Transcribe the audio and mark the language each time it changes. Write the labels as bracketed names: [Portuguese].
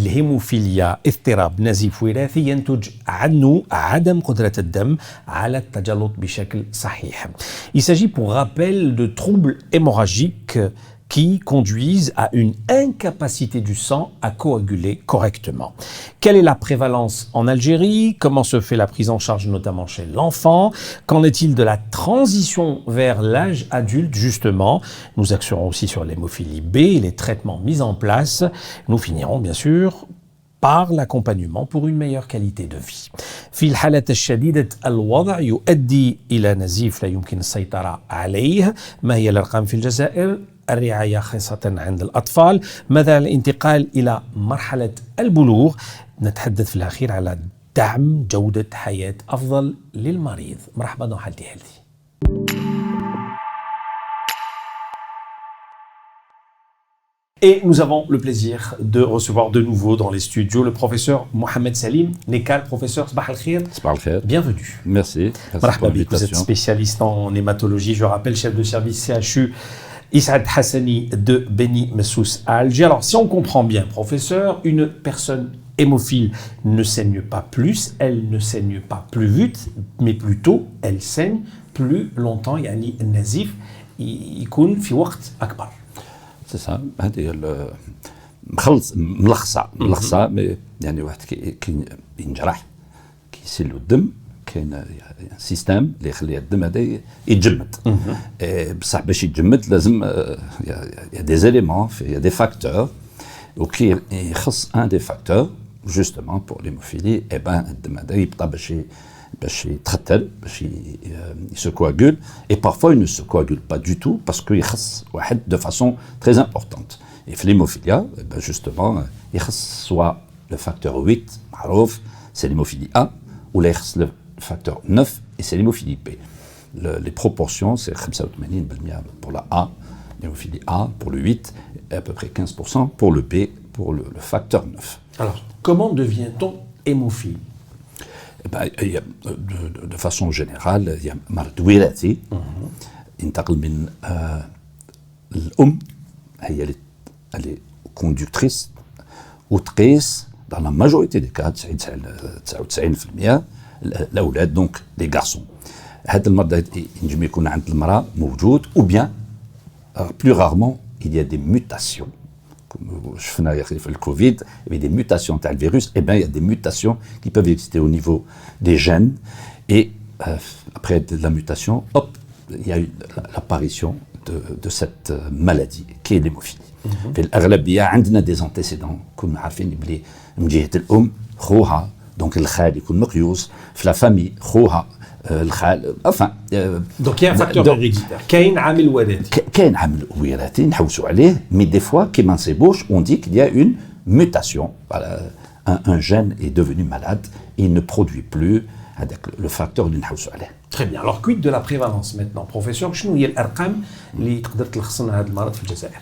[Arabic] الهيموفيليا اضطراب نزيف وراثي ينتج عنه عدم قدرة الدم على التجلط بشكل صحيح. [French] Il s'agit pour rappel de troubles hémorragiques qui conduisent à une incapacité du sang à coaguler correctement. Quelle est la prévalence en Algérie? Comment se fait la prise en charge notamment chez l'enfant? Qu'en est-il de la transition vers l'âge adulte justement? Nous axerons aussi sur l'hémophilie B et les traitements mis en place. Nous finirons bien sûr par l'accompagnement pour une meilleure qualité de vie. [Arabic] في الحالة الشديدة الوضع يؤدي إلى نزيف لا يمكن السيطرة عليه. ما هي الأرقام في الجزائر؟ الرعاية خاصة عند الأطفال. ماذا الانتقال إلى مرحلة البلوغ؟ نتحدث في الأخير على دعم جودة حياة أفضل للمريض. [French] مرحبا dans Healthy Healthy. Et nous avons le plaisir de recevoir de nouveau dans les studios le professeur Mohamed Salim Nekal. [Arabic] Professeur, Sabah al-Khir. Sabah al-Khir. [French] Bienvenue. Merci. [Arabic] Marhaba bik. [French] Vous êtes spécialiste en hématologie. Je rappelle, chef de service CHU Issaad Hassani de Beni Messous à Alger. Alors, si on comprend bien, professeur, une personne hémophile ne saigne pas plus, elle ne saigne pas plus vite, mais plutôt, elle saigne plus longtemps. [Arabic] يعني النزيف يكون في وقت أكبر. [French] C'est ça. [Arabic] هذه ملخصة يعني واحد كي ينجرح كيسيل الدم كاين سيستم اللي يخلي الدم هذا يتجمد. [French] بصح باش يتجمد لازم يا دي زيليمون يا دي فاكتور وكي يخص ان دي فاكتور جوستومون بور ليموفيلي اي بان الدم هذا يبقى باش يتختل باش se coagule et parfois il ne se coagule pas du tout parce qu'il [Arabic] يخص واحد [French] de façon très importante. Et في l'hémophilia justement يخص soit le facteur 8 معروف c'est l'hémophilie A ou يخص le facteur 9 et c'est l'hémophilie B. Les proportions c'est 85% pour la A, l'hémophilie A pour le 8 et à peu près 15% pour le B pour le facteur 9. Alors, comment devient-on hémophile? De façon générale, il y a [Arabic] مرض وراثي ينتقل من الأم هي اللي كوندكتريس وتقيس [French] dans la majorité des cas 99% [Arabic] الأولاد [French] دونك لي غارسون. [Arabic] هذا المرض ينجم يكون عند المرأة موجود [French] ou bien plus rarement il y a des mutations. Comme je faisais le Covid, il y avait des mutations dans le virus, et bien il y a des mutations qui peuvent exister au niveau des gènes, et après la mutation, hop, il y a eu l'apparition de cette maladie qui est l'hémophilie. [Arabic] في الأغلبية عندنا [French] des antécédents [Arabic] كنا عارفين بلي من جهة الأم خوها دونك الخال يكون مقيوس في la famille خوها الخال enfin [French] donc il y a un facteur héréditaire [Arabic] كاين عامل وراثي كاين عامل وراثي نحوسوا عليه [French] mais des fois [Arabic] كي ما نصيبوش [French] on dit qu'il y a une mutation voilà, un gène est devenu malade et il ne produit plus [Arabic] هذاك le facteur اللي نحوسوا عليه. [French] Très bien. Alors quid de la prévalence maintenant professeur [Arabic] شنو هي الارقام اللي تقدر تلخص لنا هذا المرض في الجزائر؟